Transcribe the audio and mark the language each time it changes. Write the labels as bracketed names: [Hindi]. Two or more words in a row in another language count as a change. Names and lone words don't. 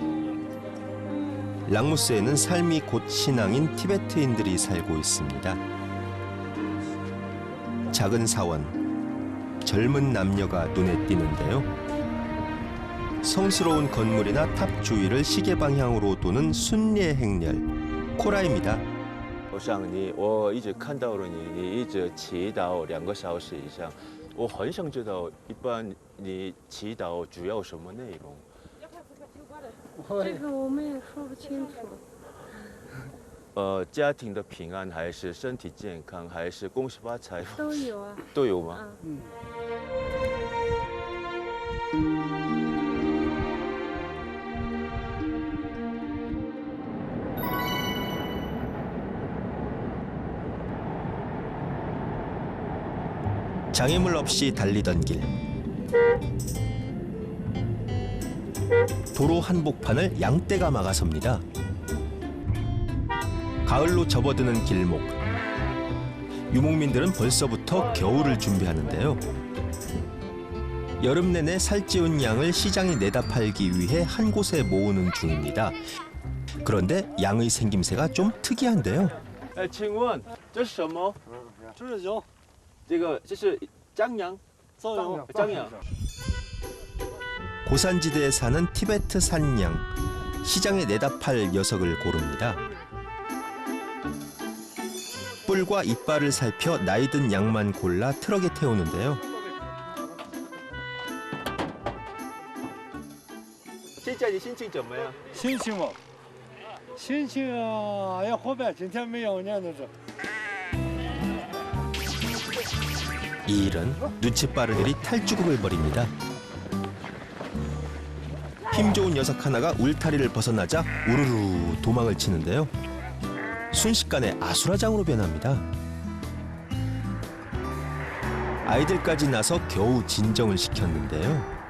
[Korean] 랑무스에는 삶이 곧 신앙인 티베트인들이 살고 있습니다. 작은 사원, 젊은 남녀가 눈에 띄는데요. 성스러운 건물이나 탑 주위를 시계 방향으로 도는 순례 행렬, 코라입니다. [Chinese] 我想我一直看到了你一直祈祷2个小时以上。我很想知道，一般你祈祷主要什么内容？这个我们也说不清楚。家庭的平安，还是身体健康，还是恭喜发财？都有啊。都有吗？ [Korean] 장애물 없이 달리던 길. 도로 한복판을 양떼가 막아섭니다. 가을로 접어드는 길목. 유목민들은 벌써부터 겨울을 준비하는데요. 여름 내내 살찌운 양을 시장에 내다 팔기 위해 한 곳에 모으는 중입니다. 그런데 양의 생김새가 좀 특이한데요. [Chinese] 请问这是什么？这是羊，这是张羊，张羊。 [Korean] 고산지대에 사는 티베트 산양. 시장에 내다 팔 녀석을 고릅니다. 뿔과 이빨을 살펴 나이든 양만 골라 트럭에 태우는데요. [Chinese] 现在你心情怎么样？心情嘛，心情啊要好办，今天没有呢，那是。 [Korean] 이 일은 눈치 빠른 일이 탈주국을 벌입니다. 힘 좋은 녀석 하나가 울타리를 벗어나자 우르르 도망을 치는데요. 순식간에 아수라장으로 변합니다. 아이들까지 나서 겨우 진정을 시켰는데요.